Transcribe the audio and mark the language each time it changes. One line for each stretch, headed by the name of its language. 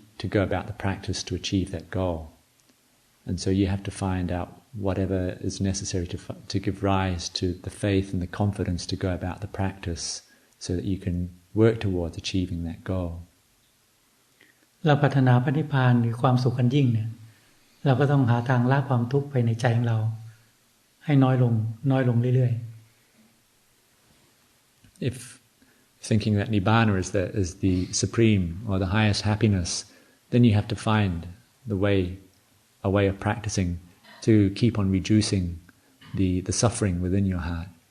English: to go about the practice to achieve that goal. And so you have to find out whatever is necessary to give rise to the faith and the confidence to go about the practice so that you can work towards achieving that goal.
Thai: เราปรารถนาพระนิพพานหรือความสุขอันยิ่งเนี่ยเราก็ต้องหาทางละความทุกข์ภายในใจของเราให้น้อยลงเรื่อย
English: ๆ If thinking that nibbana is the supreme or the highest happiness, then you have to find a way of practicing to keep on reducing the suffering within your heart.